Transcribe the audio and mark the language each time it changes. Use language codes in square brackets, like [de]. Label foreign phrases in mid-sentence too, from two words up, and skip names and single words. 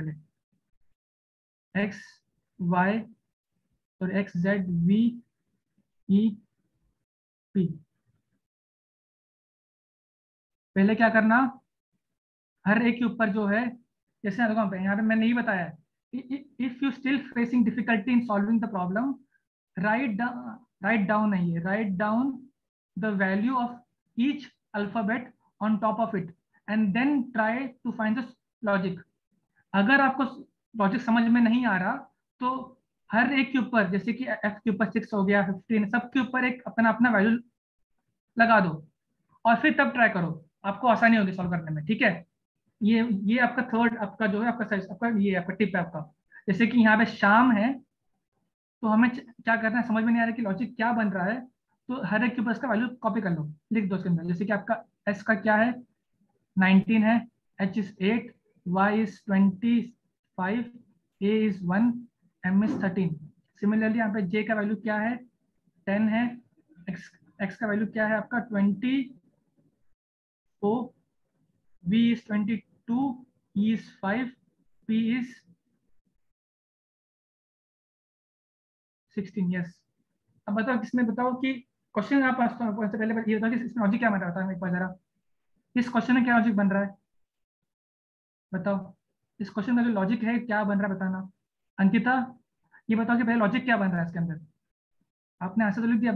[hi] पहले XY और XZVEP। पहले क्या करना, हर एक के ऊपर जो है, जैसे यहाँ पे मैंने नहीं बताया [en] if you still facing difficulty in solving the problem, write down the value of each alphabet on top of it and then try to find the logic. [hi] अगर आपको लॉजिक समझ में नहीं आ रहा तो हर एक के ऊपर, जैसे कि f के ऊपर 6 हो गया, 15, सब के ऊपर एक अपना अपना वैल्यू लगा दो और फिर तब ट्राई करो, आपको आसानी होगी सॉल्व करने में। ठीक है, ये आपका थर्ड, आपका जो है आपका ये आपका टिप है आपका। जैसे कि यहाँ पे शाम है तो हमें क्या करना है, समझ में नहीं आ रहा कि लॉजिक क्या बन रहा है, तो हर एक के ऊपर इसका वैल्यू कॉपी कर लो, लिख दो इसके अंदर। जैसे कि आपका s का क्या है 19 है, [en] h is 8, y is 25, a is 1, m is 13। [hi] सिमिलरली यहाँ पे j का वैल्यू क्या है 10 है, x का वैल्यू क्या है आपका 20, [en] o b is 22, e is 5, p is 16। [hi] यस, अब बताओ किसमें, बताओ कि क्वेश्चन आप पहले ये बताओ कि इसमें लॉजिक क्या बन रहा था, एक बार जरा इस क्वेश्चन में क्या लॉजिक बन रहा है बताओ, इस क्वेश्चन में जो लॉजिक है क्या बन रहा है बताना। अंकिता ये बताओ कि पहले लॉजिक क्या बन रहा है इसके अंदर, आपने आंसर तो लिख दिया,